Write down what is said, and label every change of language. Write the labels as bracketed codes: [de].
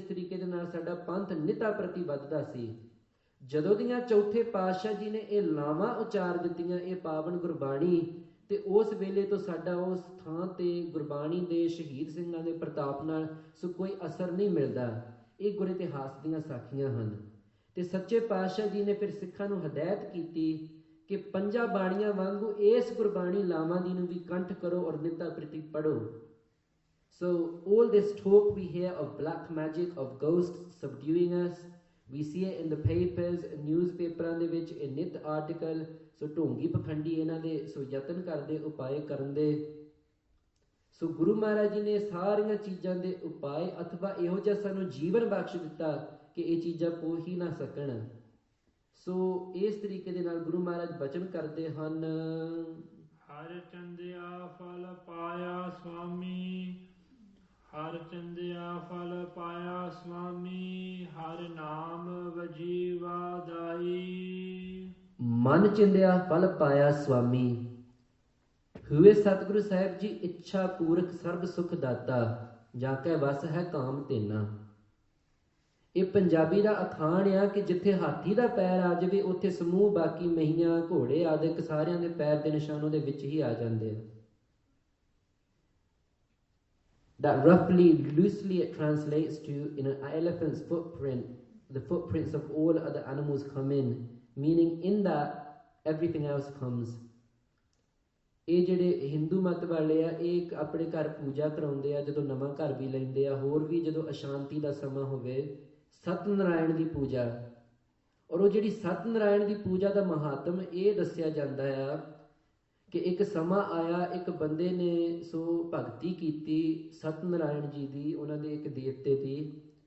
[pa] ਇਸ ਤਰੀਕੇ ਦੇ ਨਾਲ ਸਾਡਾ ਪੰਥ ਨਿਤਾ ਪ੍ਰਤੀ ਵੱਧਦਾ ਸੀ। ਜਦੋਂ ਦੀਆਂ ਚੌਥੇ ਪਾਤਸ਼ਾਹ ਜੀ ਨੇ ਇਹ ਲਾਵਾਂ ਉਚਾਰ ਦਿੱਤੀਆਂ, ਇਹ ਪਾਵਨ ਗੁਰਬਾਣੀ, ਤੇ ਉਸ ਵੇਲੇ ਤੋਂ ਸਾਡਾ ਉਸ ਥਾਂ ਤੇ ਗੁਰਬਾਣੀ ਦੇ ਸ਼ਹੀਦ ਸਿੰਘਾਂ ਦੇ ਪ੍ਰਤਾਪ ਨਾਲ ਸੋ ਕੋਈ ਅਸਰ ਨਹੀਂ ਮਿਲਦਾ। ਇਹ ਗੁਰ ਇਤਿਹਾਸ ਦੀਆਂ ਸਾਖੀਆਂ ਹਨ। ਤੇ ਸੱਚੇ ਪਾਤਸ਼ਾਹ ਜੀ ਨੇ ਫਿਰ ਸਿੱਖਾਂ ਨੂੰ ਹਦਾਇਤ ਕੀਤੀ ਕਿ ਪੰਜਾਂ ਬਾਣੀਆਂ ਵਾਂਗੂ ਇਸ ਗੁਰਬਾਣੀ ਲਾਵਾਂ ਦੀ ਨੂੰ ਵੀ ਕੰਠ ਕਰੋ ਔਰ ਨਿੱਤਾ ਪ੍ਰਤੀ ਪੜੋ। [en] So all this talk we hear of black magic, of ghosts subduing us, we see it in the papers, newspapers [pa] ਦੇ ਵਿੱਚ ਇਹ ਨਿਤ ਆਰਟੀਕਲ। ਸੋ ਢੋਂਗੀ ਪਖੰਡੀ ਇਹਨਾਂ ਦੇ ਸੋ ਯਤਨ ਕਰਦੇ ਉਪਾਏ ਕਰਨ ਦੇ। ਸੋ ਗੁਰੂ ਮਹਾਰਾਜ ਜੀ ਨੇ ਸਾਰੀਆਂ ਚੀਜ਼ਾਂ ਦੇ ਉਪਾਏ ਅਥਵਾ ਇਹੋ ਜਿਹਾ ਸਾਨੂੰ ਜੀਵਨ ਬਖਸ਼ ਦਿੱਤਾ ਕਿ ਇਹ ਚੀਜ਼ਾਂ ਪੋ ਹੀ ਨਾ ਸਕਣ। ਸੋ ਇਸ ਤਰੀਕੇ ਦੇ ਨਾਲ ਗੁਰੂ ਮਹਾਰਾਜ ਬਚਨ ਕਰਦੇ ਹਨ, ਹਰ ਚੰਦਿਆ ਫਲ ਪਾਇਆ ਸੁਆਮੀ, ਹਰ ਚੰਦਿਆ ਫਲ ਪਾਇਆ ਸੁਆਮੀ, ਹਰ ਨਾਮ ਵਜੀਵਾ ਦਾਈ। ਮਨ ਚਿੰਦਿਆ ਫਲ ਪਾਇਆ ਸੁਆਮੀ। ਹੋਏ ਸਤਿਗੁਰੂ ਸਾਹਿਬ ਜੀ ਇੱਛਾ ਪੂਰਕ ਸਰਬ ਸੁਖ ਦਾਤਾ, ਜਾ ਕੇ ਵਸ ਹੈ ਕਾਮ ਤੇਨਾ। ਇਹ ਪੰਜਾਬੀ ਦਾ ਅਖਾਣ ਆ ਕਿ ਜਿੱਥੇ ਹਾਥੀ ਦਾ ਪੈਰ ਆ ਜਾਵੇ ਉੱਥੇ ਸਮੂਹ ਬਾਕੀ ਮਹੀਆਂ, ਘੋੜੇ ਆਦਿਕ ਸਾਰਿਆਂ ਦੇ ਪੈਰ ਦੇ ਨਿਸ਼ਾਨ ਉਹਦੇ ਵਿੱਚ ਹੀ ਆ ਜਾਂਦੇ ਆ। [en] That roughly, loosely it translates to, in an elephant's footprint, the footprints of all other animals come in, meaning in that everything else comes। [pa] ਇਹ ਜਿਹੜੇ ਹਿੰਦੂ ਮਤ ਵਾਲੇ ਆ, ਇਹ ਆਪਣੇ ਘਰ ਪੂਜਾ ਕਰਾਉਂਦੇ ਆ, ਜਦੋਂ ਨਵਾਂ ਘਰ ਵੀ ਲੈਂਦੇ ਆ, ਹੋਰ ਵੀ ਜਦੋਂ ਅਸ਼ਾਂਤੀ ਦਾ ਸਮਾਂ ਹੋਵੇ, ਸਤਨਾਰਾਇਣ ਦੀ ਪੂਜਾ। ਔਰ ਉਹ ਜਿਹੜੀ ਸਤਨਾਰਾਇਣ ਦੀ ਪੂਜਾ ਦਾ ਮਹਾਤਮ ਇਹ ਦੱਸਿਆ ਜਾਂਦਾ ਆ ਕਿ ਇੱਕ ਸਮਾਂ ਆਇਆ, ਇੱਕ ਬੰਦੇ ਨੇ ਸੋ ਭਗਤੀ ਕੀਤੀ ਸਤਨਾਰਾਇਣ ਜੀ ਦੀ, ਉਹਨਾਂ ਦੇ ਇੱਕ ਦੇਵਤੇ ਦੀ।